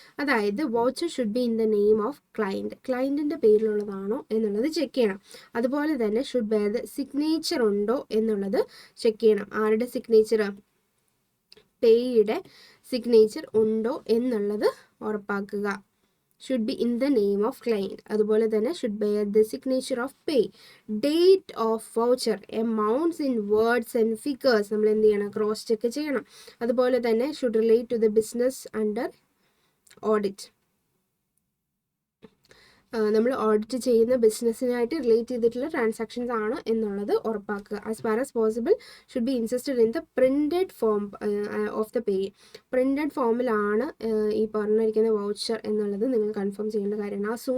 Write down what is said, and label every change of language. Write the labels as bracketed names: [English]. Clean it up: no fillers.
[Malayalam] അതായത് [English] voucher should be in the name of [Malayalam] ക്ലയൻറ്റിൻ്റെ പേരിലുള്ളതാണോ എന്നുള്ളത് check ചെയ്യണം. അതുപോലെ തന്നെ ഷുഡ് ബെയർ ദ സിഗ്നേച്ചർ ഉണ്ടോ എന്നുള്ളത് ചെക്ക് ചെയ്യണം. ആരുടെ സിഗ്നേച്ചർ? പേയുടെ സിഗ്നേച്ചർ ഉണ്ടോ എന്നുള്ളത് ഉറപ്പാക്കുക. [English] should be in the name of client. [Malayalam] അതുപോലെ തന്നെ [English] should bear the signature of pay, date of voucher, amounts in words and figures [Malayalam] നമ്മൾ എന്ത് ചെയ്യണം? ക്രോസ് ചെക്ക് ചെയ്യണം. അതുപോലെ തന്നെ [English] should relate to the business under audit. [Malayalam] നമ്മൾ ഓഡിറ്റ് ചെയ്യുന്ന ബിസിനസ്സിനായിട്ട് റിലേറ്റ് ചെയ്തിട്ടുള്ള ട്രാൻസാക്ഷൻസ് ആണ് എന്നുള്ളത് ഉറപ്പാക്കുക. [English] As far as possible should be insisted in the printed form of the pay. [Malayalam] Printed ഫോമിലാണ് ഈ പറഞ്ഞിരിക്കുന്ന വൗച്ചർ എന്നുള്ളത് നിങ്ങൾ കൺഫേം ചെയ്യേണ്ട കാര്യമാണ്.